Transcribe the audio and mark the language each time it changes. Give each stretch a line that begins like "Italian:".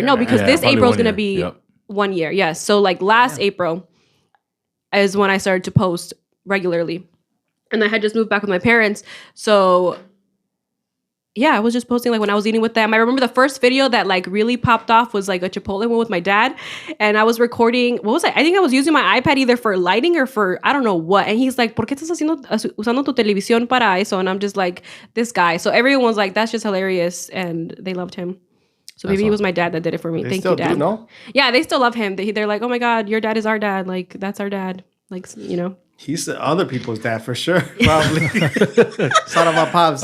English: No, because this April is going to be 1 year. Yes. So like last April is when I started to post regularly. And I had just moved back with my parents. So yeah, I was just posting like when I was eating with them. I remember the first video that like really popped off was like a Chipotle one with my dad. And I was recording, what was I? I think I was using my iPad either for lighting or for, I don't know what. And he's like,
Spanish: ¿por qué estás usando tu televisión para eso?
English: And I'm just like, this guy. So everyone was like, that's just hilarious. And they loved him. So maybe it was my dad that did it for me. Thank you, Dad. Do, no? Yeah, they still love him. They're like, oh my God, your dad is our dad. Like, that's our dad. Like, you know. He's other people's dad for sure, probably. Shout out my pops.